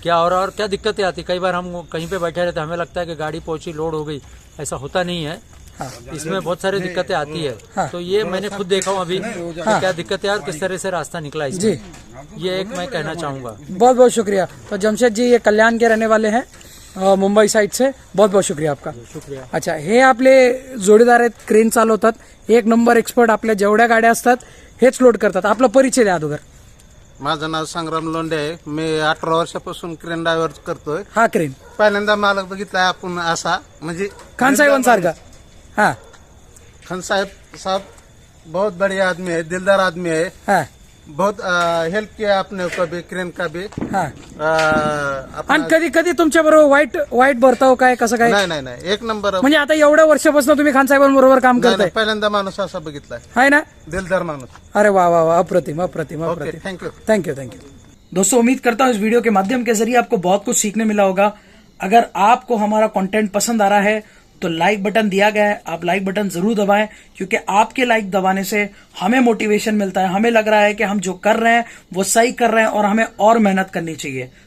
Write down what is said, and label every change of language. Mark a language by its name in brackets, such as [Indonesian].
[Hindi] क्या हो रहा है और क्या दिक्कतें आती। कई बार हम कहीं पे बैठे रहते हैं, हमें लगता है कि गाड़ी पहुंची, लोड हो गई, ऐसा होता नहीं है। हाँ। इसमें बहुत सारी दिक्कतें आती है। हाँ। तो ये मैंने खुद देखा हूँ अभी कि क्या दिक्कतें और किस तरह से रास्ता निकला इसमें। जी, ये एक मैं कहना चाहूँगा। बहुत बहुत शुक्रिया। तो जमशेद जी ये कल्याण के रहने वाले हैं, मुंबई साइड से। बहुत बहुत शुक्रिया आपका. शुक्रिया. [Marathi] अच्छा, हे आपले जोडीदार आहेत, क्रेन चालवतात, 1 नंबर एक्सपर्ट. आपल्या जेवढ्या गाड्या असतात हेच लोड करतात. आपला परिचय द्या अगोदर. माझं नाव संग्राम लोंढे आहे. मी 18 वर्षापासून क्रेन ड्रायव्हर करतोय. हा क्रेन पहिल्यांदा मालक बघितलाय आपण असा, म्हणजे खान साहेबांसारखा. हा [Hindi] खान साहब बहुत बढ़िया आदमी है, दिलदार आदमी है. [Marathi] हा [Hindi] बहुत हेल्प किया आपने को भी क्रेन का भी [Marathi] हा आपला- आणि कधी कधी तुमच्या बरोबर वाईट बर्ताव काय कसं काय नाही नाही नाही एक नंबर म्हणजे आता एवढ्या वर्षापासून तुम्ही खान साहेबांबरोबर काम नाही, करताय नाही, पहिल्यांदा माणूस असा बघितलाय [Hindi] है ना [Marathi] दिलदार माणूस अरे वाह वाह वाह अप्रतिम अप्रतिम ओके अप्रतिम [English] thank you [Hindi] थैंक यू दोस्तों उम्मीद करता हूँ इस वीडियो के माध्यम के जरिए आपको बहुत कुछ सीखने मिला होगा। अगर आपको हमारा कंटेंट पसंद आ रहा है तो लाइक बटन दिया गया है, आप लाइक बटन जरूर दबाएं, क्योंकि आपके लाइक दबाने से हमें मोटिवेशन मिलता है, हमें लग रहा है कि हम जो कर रहे हैं वो सही कर रहे हैं और हमें और मेहनत करनी चाहिए।